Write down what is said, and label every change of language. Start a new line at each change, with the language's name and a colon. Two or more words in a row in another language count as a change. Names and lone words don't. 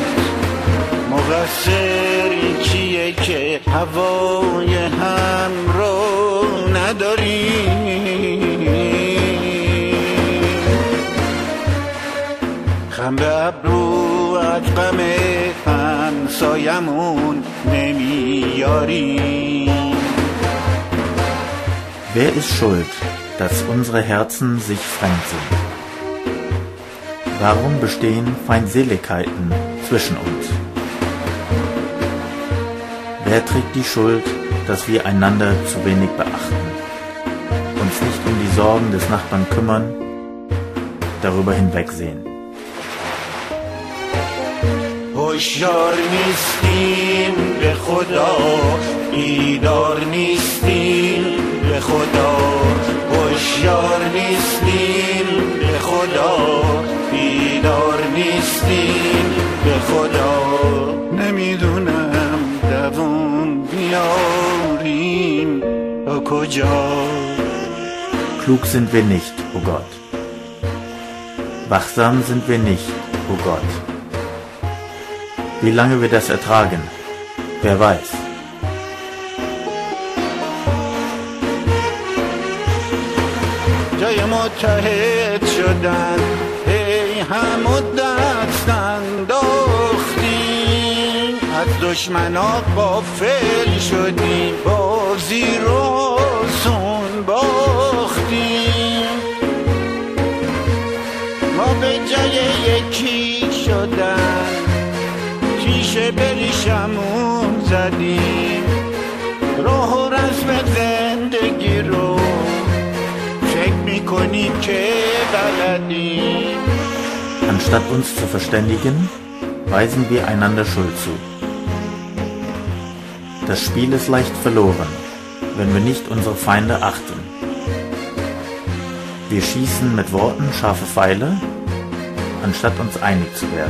Persian: مقصر کیه که هوای هم رو نداریم؟ خم به ابرو از غم همسایمون نمیاریم.
German: Wer ist schuld, dass unsere Herzen sich fremd sind? Warum bestehen Feindseligkeiten zwischen uns? Wer trägt die Schuld, dass wir einander zu wenig beachten, uns nicht um die Sorgen des Nachbarn kümmern, darüber hinwegsehen?
Persian: هوشیار نیستیم به خدا، بیدار نیستیم به خدا. هوشیار نیستیم به خدا، بیدار نیستیم به خدا. نمیدونم دوام بیاریم تا کجا.
German: Klug sind wir nicht, o Gott. Wachsam sind wir nicht, o Gott. Wie lange wir das ertragen, wer weiß.
Persian: جای متحد شدن ای هم دست انداختیم، از دشمنا غافل شدیم، بازی رو سون باختیم. ما به جای یکی شدن تیشه بریشمون زدیم، راه و رسم زندگی رو فکر میکنیم که بلدیم.
German: Anstatt uns zu verständigen, weisen wir einander Schuld zu. Das Spiel ist leicht verloren, wenn wir nicht unsere Feinde achten. Wir schießen mit Worten scharfe Pfeile, anstatt uns einig zu werden.